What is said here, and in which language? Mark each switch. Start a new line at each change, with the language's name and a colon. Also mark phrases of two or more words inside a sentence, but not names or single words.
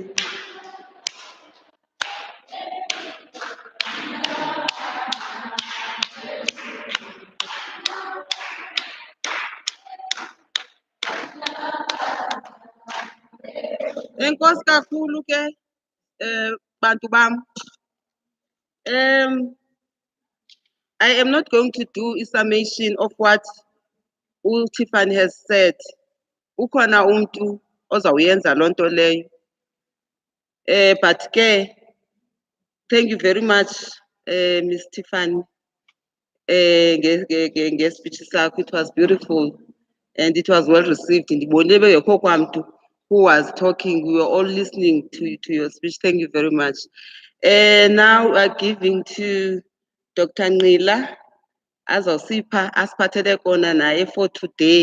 Xhosa: Enkosi kakhulu ke bantu bam.
English: I am not going to do a summation of what Tiffany has said.
Xhosa: Ukhona umntu ozawuyenza loo nto leyo.
English: But ke, thank you very much, Ms. Tiffany.
Xhosa: Nge-speech sakho,
English: it was beautiful and it was well received.
Xhosa: Ndibonile bengekho kwamntu
English: who was talking. We were all listening to your speech. Thank you very much. Now we are giving to Dr.
Xhosa: Ngqila azawusipha asiphathele kona naye for today.